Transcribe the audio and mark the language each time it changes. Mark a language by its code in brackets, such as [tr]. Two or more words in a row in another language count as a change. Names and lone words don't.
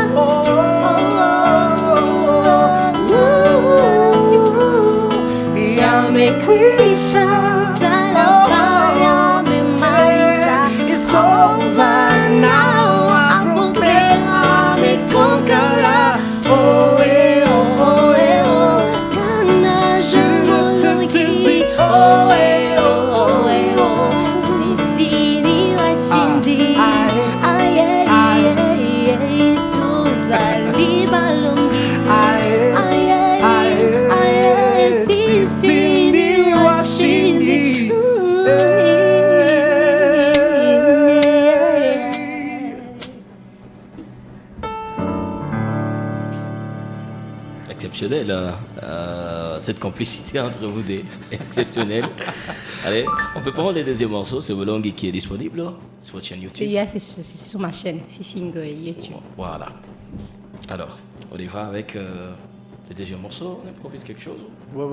[sw] Yamekwisha, msalaba yamemaliza. [en] It's over now, I proclaim I'm a conqueror. Oh, eh, oh, eh, oh, [lg] kana jumulungi. [sw] Oh, eh, oh, sisi ni washindi. [lg] Aye, tuzali balungi. [sw] Sisi ni washindi. [fr] Exceptionnel, cette complicité entre vous deux est exceptionnelle. Allez, on peut prendre le deuxième morceau, c'est Molongi qui est disponible sur votre chaîne YouTube. C'est sur ma chaîne Fifingo YouTube. Voilà. Alors, on y va avec le deuxième morceau, on improvise quelque chose. Ouais.